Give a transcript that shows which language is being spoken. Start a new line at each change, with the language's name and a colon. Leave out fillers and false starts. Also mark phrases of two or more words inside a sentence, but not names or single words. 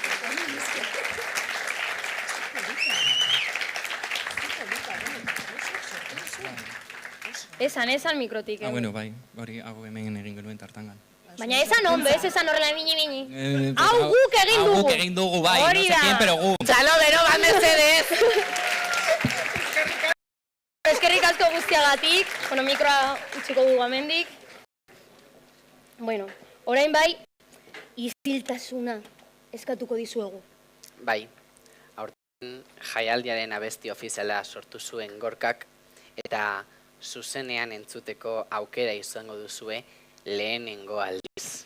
Basque: Eskerrik asko. Esan mikrotik. Bueno, bai, hori hau hemen egin genuen tartangan. Baina esan ondo, ez esan horrela bini. Hau guk egin dugu. Hau guk egin dugu, bai, no Hori
Spanish: sé quién, pero gu.
Basque: Txalo, bero, bat mesedez! Eskerrik asko guztiagatik, mikroa utziko dugu amendik. Bueno, orain bai, isiltasuna eskatuko dizuegu. Bai, aurten jaialdiaren abesti ofiziala sortu zuen Gorkak, eta zuzenean entzuteko aukera izango duzue lehenengo aldiz.